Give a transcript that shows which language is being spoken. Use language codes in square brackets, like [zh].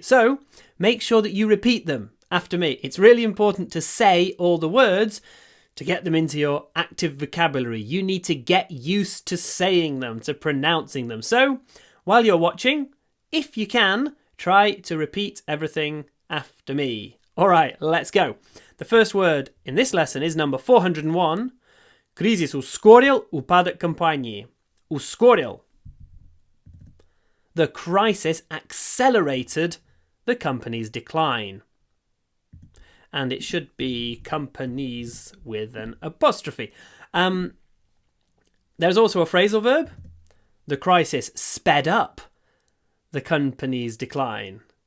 [en] So make sure that you repeat them after me. It's really important to say all the words to get them into your active vocabulary. You need to get used to saying them, to pronouncing them. So while you're watching, if you can, try to repeat everything after me. All right, let's go. The first word in this lesson is number 401. [ru] Кризис ускорил упадок компании. Ускорил. [en] The crisis accelerated the company's decline. And it should be companies with an apostrophe. There's also a phrasal verb. The crisis sped up the company's decline.